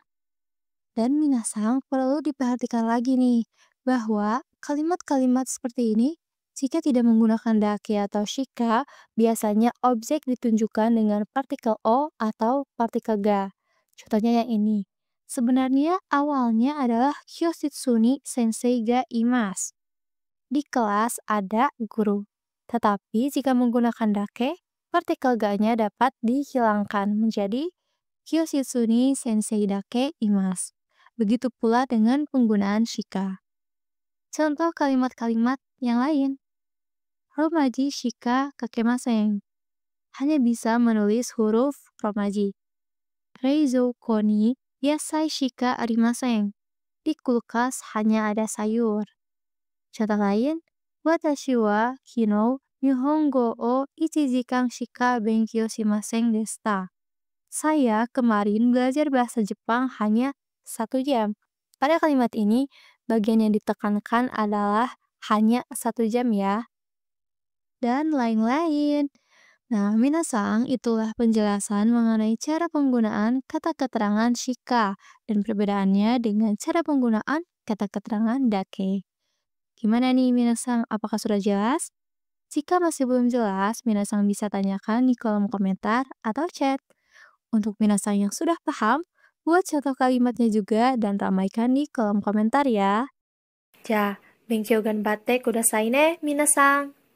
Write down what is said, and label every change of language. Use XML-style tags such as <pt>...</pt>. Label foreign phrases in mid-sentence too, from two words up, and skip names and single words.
<id>Dan minasang perlu diperhatikan lagi nih, bahwa kalimat-kalimat seperti ini, jika tidak menggunakan dake atau shika, biasanya objek ditunjukkan dengan partikel o atau partikel ga. Contohnya yang ini. Sebenarnya awalnya adalah</id> <ja>教室に先生がいます.</ja> <id>Di kelas ada guru. Tetapi jika menggunakan dake, partikel ga-nya dapat dihilangkan menjadi</id> <ja>教室に先生だけいます.</ja> <id>Begitu pula dengan penggunaan shika. Contoh kalimat-kalimat yang lain.</id> <ja>ローマ字しか書けません.</ja> <id>Hanya bisa menulis huruf romaji.</id> <ja>冷蔵庫に野菜しかありません.</ja> <id>Di kulkas hanya ada sayur. Contoh lain.</id> <ja>私は昨日日本語を1時間しか勉強しませんでした.</ja> <id>Saya kemarin belajar bahasa Jepang hanya 1 jam. Pada kalimat ini, bagian yang ditekankan adalah hanya 1 jam ya. Dan lain-lain. Nah, minasang, itulah penjelasan mengenai cara penggunaan kata keterangan shika dan perbedaannya dengan cara penggunaan kata keterangan dake. Gimana nih minasang, apakah sudah jelas? Jika masih belum jelas, minasang bisa tanyakan di kolom komentar atau chat. Untuk minasang yang sudah paham, buat contoh kalimatnya juga dan ramaikan di kolom komentar ya.</id> <ja>じゃ、勉強頑張ってくださいね、皆さん.</ja>